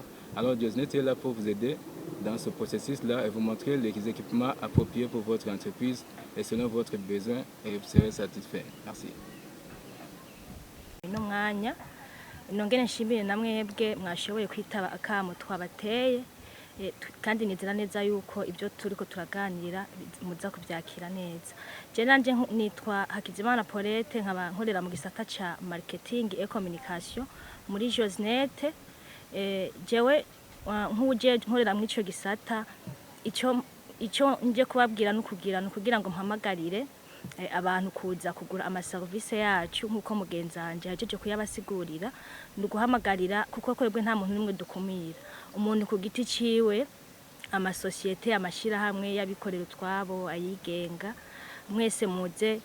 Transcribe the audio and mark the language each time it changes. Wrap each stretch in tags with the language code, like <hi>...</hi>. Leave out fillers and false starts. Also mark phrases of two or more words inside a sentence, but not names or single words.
<fr>Alors Josnet est là pour vous aider dans ce processus-là et vous montrer les équipements appropriés pour votre entreprise et selon votre besoin et vous serez satisfait. Merci.</fr> <rn>Ino mwanya nongere nshimire namwebwe mwashoboye kwitaba akamo twabateye kandi nizera neza yuko ibyo turiko turaganira muza kubyakira neza. Je nanje nitwa Hakizimana Paulette, nkaba nkorera mu gisata ca</rn> <fr>marketing et communication</fr> <rn>muri Josnet. Jewe nk'uje nkorera muri ico gisata, ico nje kubabwira no kugira ngo mpamagarire abantu kuza kugura amaservice yacu nk'uko mugenzanje yajeje kuyabasigurira nduguhamagarira kuko kwebwe nta muntu nimwe dukumira umuntu ku giti ciwe amasosiyete amashira hamwe yabikorera utwabo ayigenga mwese muze</rn>